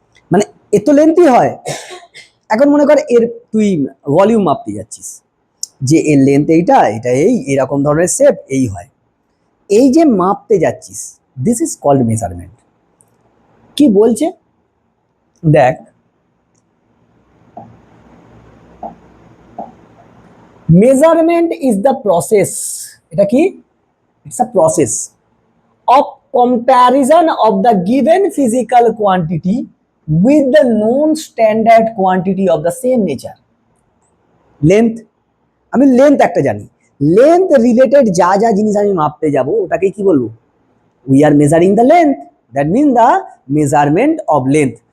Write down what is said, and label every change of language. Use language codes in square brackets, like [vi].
[bn] মানে এত লেন্থই হয়। এখন মনে কর এর তুই ভলিউম মাপতে যাচ্ছিস, যে এর লেন্থ এটা এইরকম ধরনের শেপ এই হয়, এই যে মাপতে যাচ্ছিস, [en] This is called measurement. [bn] কি বলছে দেখ, [en] measurement is the process, [bn] এটা কি? [en] It's a process of comparison of the given physical quantity with the known standard quantity of the same nature. [bn] Length, আমি লেন্থ একটা জানি, লেন্থ রিলেটেড যা যা জিনিস আমি মাপতে যাব ওটাকে কি বলবো? [en] We are measuring the length, that mean the measurement of length.